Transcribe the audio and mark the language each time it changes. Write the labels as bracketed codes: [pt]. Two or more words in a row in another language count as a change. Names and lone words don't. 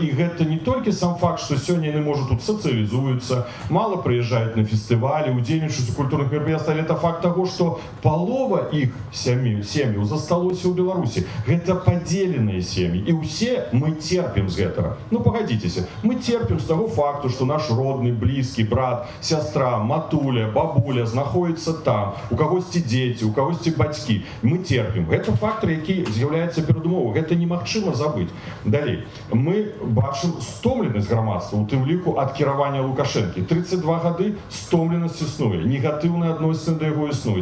[be] І гэта не толькі сам факт, што сёння яны, можа, тут сацыялізуюцца, мала прыязджаюць на фестывалі, удзельнічаюць у культурных мерапрыемствах, але это факт таго, што палова іх сем'яў засталося ў Беларусі. Гэта падзеленыя сем'і. І ўсе мы церпім з гэтага. [ru] Ну, погодитесь, мы терпим с того факту, что наш родный, близкий, брат, сестра, [be] матуля, бабуля знаходятся там, у когосьці дети, у когосьці бацькі. [ru] Мы терпим. [be] Это фактор, які з'яўляецца перадумовай. Гэта немагчыма забыць. Далей. Мы бачым стомленасць грамадства, у тым ліку ад кіравання Лукашэнкі. 32 гады стомленасць існуе. Негатыў негатыўныя адносіны да яго існуюць.